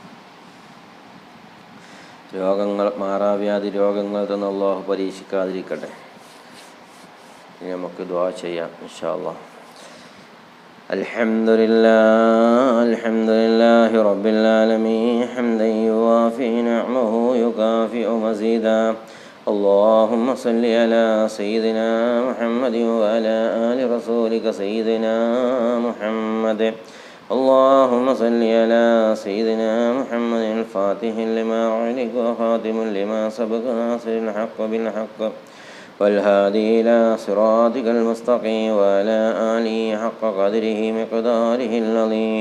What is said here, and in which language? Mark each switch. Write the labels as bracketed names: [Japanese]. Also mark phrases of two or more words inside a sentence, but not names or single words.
[Malayalam] മാറാവ്യാധി രോഗങ്ങൾ തന്നെ അല്ലാഹു പരീക്ഷിക്കാതിരിക്കട്ടെ. ഇനി നമുക്ക് ദുആ ചെയ്യാം [Arabic] إن شاء الله. الحمد لله رب العالمين حمدا يوافي نعمه ويكافئ مزيده. اللهم صل على سيدنا محمد وعلى آل رسولك سيدنا محمد. اللهم صل على سيدنا محمد الفاتح لما أغلق وخاتم لما سبق ناصر الحق بالحق والهادي إلى صراطك المستقيم وعلى آله حق قدره مقداره العظيم.